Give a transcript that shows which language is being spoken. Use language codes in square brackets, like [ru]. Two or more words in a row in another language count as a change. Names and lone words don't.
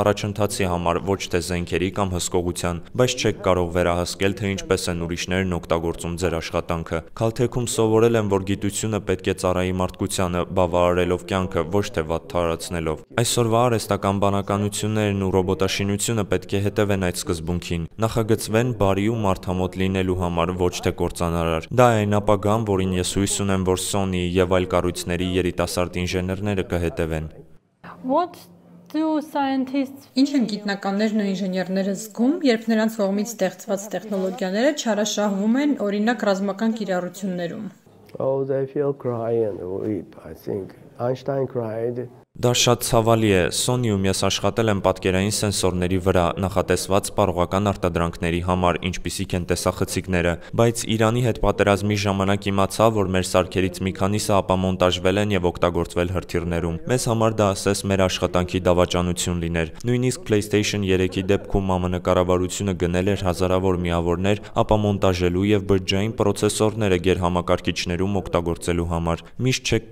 [hy] առաջընթացի համար, ոչ թե զենքերի կամ հսկողության, բայց չեք կարող վերահսկել, թե ինչպես են ուրիշներն օգտագործում ձեր աշխատանքը։ Caltech-ում սովորել եմ, որ գիտությունը պետք է ծառայի մարդկությանը, բավարարելով կյանքը, ոչ թե վատ թարացնելով։ Այսօրվա արհեստական բանականություններն ու ռոբոտաշինությունը պետք է հետևեն այդ սկզբունքին, նախագծվեն բարի ու մարդամոտ լինելու համար, ոչ թե կործանարար։ Դա է այն ապագան, որին ես հույս ունեմ, որ Sony եւ այլ կառույցների երիտասարդ ինժեներները կհետևեն։ Ինչ են գիտնականներն ու ինժեներները զգում, երբ նրանց կողմից ստեղծված տեխնոլոգիաները չարաշահվում են, օրինակ ռազմական կիրառություններում։ [en] Oh, they feel cry and weep, I think. Einstein cried. [hy] Դա շատ ցավալի է, Sony-ում ես աշխատել եմ պատկերային սենսորների վրա նախատեսված սպառողական արտադրանքների համար, ինչպիսիք են տեսախցիկները, բայց Իրանի հետ պատերազմի ժամանակ իմացա, որ մեր սարքերից մի քանիսը ապամոնտաժվել են եւ օգտագործվել հրթիռներում։ Մեզ համար դա ասես մեր աշխատանքի դավաճանություն լիներ։ Նույնիսկ PlayStation 3-ի դեպքում ԱՄՆ կառավարությունը գնել էր հազարավոր միավորներ ապամոնտաժելու եւ բջջային պրոցեսորները գերհամակարգիչներում օգտագործելու համար։ Միշտ չեք